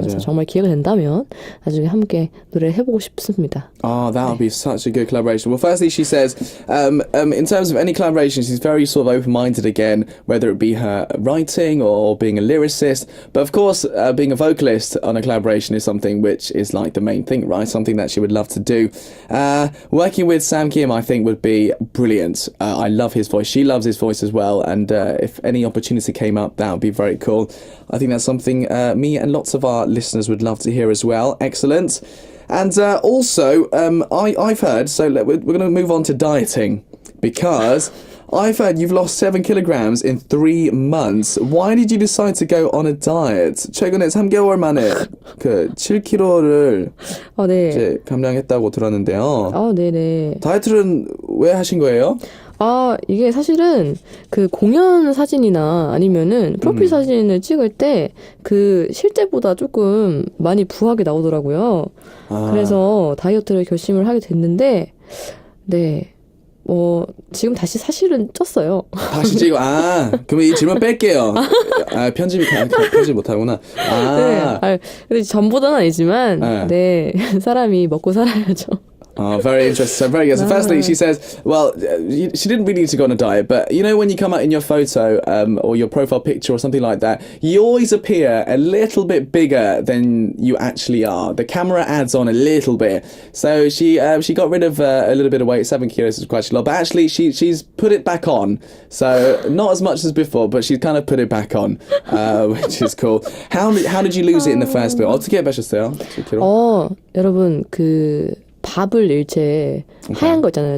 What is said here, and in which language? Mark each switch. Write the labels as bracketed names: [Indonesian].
[Korean] 그래서 정말 기회가 된다면 나중에 함께 노래를 해보고 싶습니다. [English] Oh, that would be such a good collaboration. Well, firstly, she says, in terms of any collaboration, she's very sort of open-minded again, whether it be her writing or being a lyricist. But of course, being a vocalist on a collaboration is something which is like the main thing, right? Something that she would love to do. Working with Sam Kim, I think, would be brilliant. I love his voice. She loves his voice as well. And if any opportunity came up, that would be very cool. I think that's something me and lots of our listeners would love to hear as well. Excellent. And also, I've heard, so we're going to move on to dieting, because I've heard you've lost 7 kilograms in 3 months. Why did you decide to go on a diet? [Korean] 최근에 3개월 만에 그 7kg를 네. 이제 감량했다고 들었는데요. 네네. 다이어트는 왜 하신 거예요? 이게 사실은 그 공연 사진이나 아니면은 프로필 사진을 찍을 때 그 실제보다 조금 많이 부하게 나오더라고요. 그래서 다이어트를 결심을 하게 됐는데, 네. 지금 다시 사실은 쪘어요. 다시 찍어. 그러면 이 질문 뺄게요. 편집 못하구나. 네. 근데 전보다는 아니지만, 네. 사람이 먹고 살아야죠. [English] Very interesting. So very good. So firstly, she says, well, she didn't really need to go on a diet, but you know when you come out in your photo or your profile picture or something like that, you always appear a little bit bigger than you actually are. The camera adds on a little bit. So she got rid of a little bit of weight. 7 kilos is quite a lot, but actually she's put it back on. So not as much as before, but she's kind of put it back on, which is cool. How did you lose it in the first place? [Korean] 어떻게 빼셨어요? 7kg? 여러분 밥을 일체 하얀 거 있잖아요.